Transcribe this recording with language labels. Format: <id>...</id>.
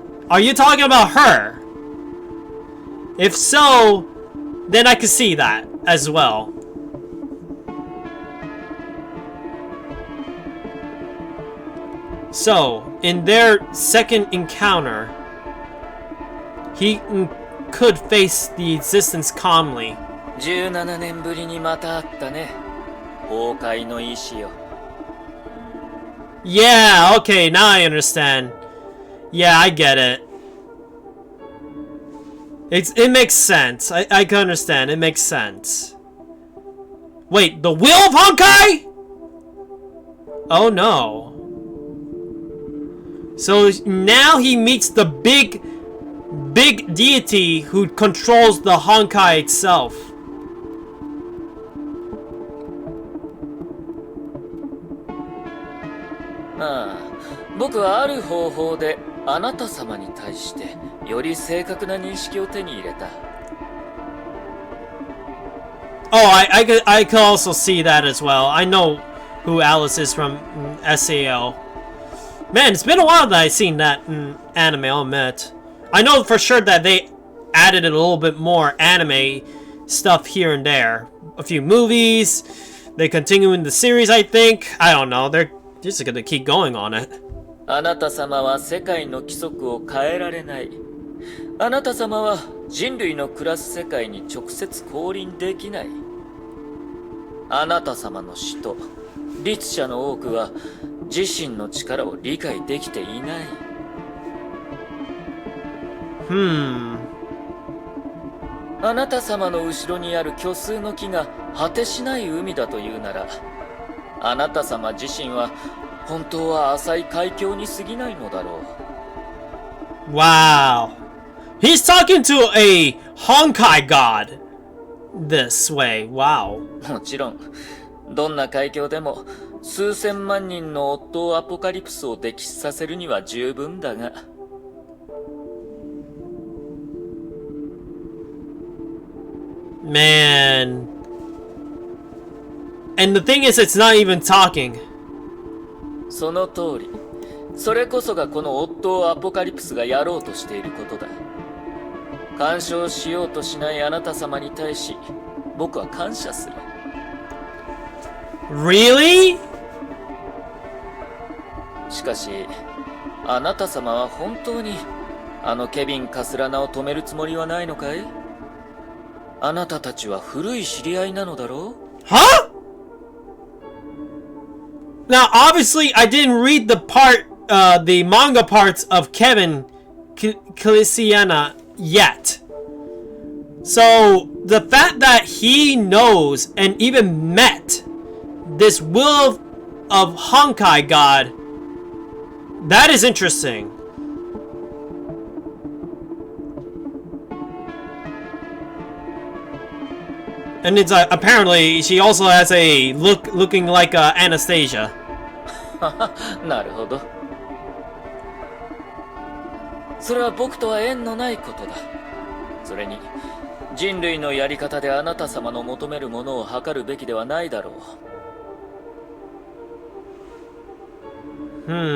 <en>Are you talking about her? If so, then I can see that as well. So, in their second encounter, he could face the existence calmly.</en> <ja>17年ぶりにまた会ったね。崩壊の意志よ。</ja> <en>Yeah, okay, now I understand. Yeah, I get it. It makes sense. I can understand. It makes sense. Wait, the Will of Honkai? Oh no. So now he meets the big deity who controls the Honkai itself.</en> <ja>Ah, 僕はある方法であなた様に対してより正確な認識を手に入れた。</ja> <en>Oh, I could also see that as well. I know who Alice is from SAO. Man, it's been a while that I've seen that anime, I'll admit. I know for sure that they added a little bit more anime stuff here and there. A few movies. They continue in the series, I think. I don't know. They're just gonna keep going on it.</en> <ja>あなた様は世界の規則を変えられない。あなた様は人類の暮らす世界に直接降臨できない。あなた様の使徒、律者の多くは自身の力を理解できていない。あなた様の後ろにある虚数の木が果てしない海だというなら、あなた様自身は本当は浅い海峡に過ぎないのだろう。</ja> <en>Wow. He's talking to a Honkai god this way. Wow.</en> <ja>もちろん、どんな海峡でも数千万人のオットーアポカリプスを溺死させるには十分だが。</ja> <en>Man. And the thing is, it's not even talking.</en> <ja>その通り。それこそがこのオットーアポカリプスがやろうとしていることだ。干渉しようとしないあなた様に対し、僕は感謝する。</ja> <en>Really?</en> <ja>しかし、あなた様は本当にあのケビン・カスラナを止めるつもりはないのかい？あなたたちは古い知り合いなのだろう？</ja> <en>Huh? Now, obviously, I didn't read the manga parts of Kevin Calisiana yet. So, the fact that he knows and even met this will of Honkai god, that is interesting. And it's apparently she also has a looking like Anastasia.</en> <ja>なるほど。それは僕とは縁のないことだ。それに人類のやり方であなた様の求めるものを測るべきではないだろう。</ja>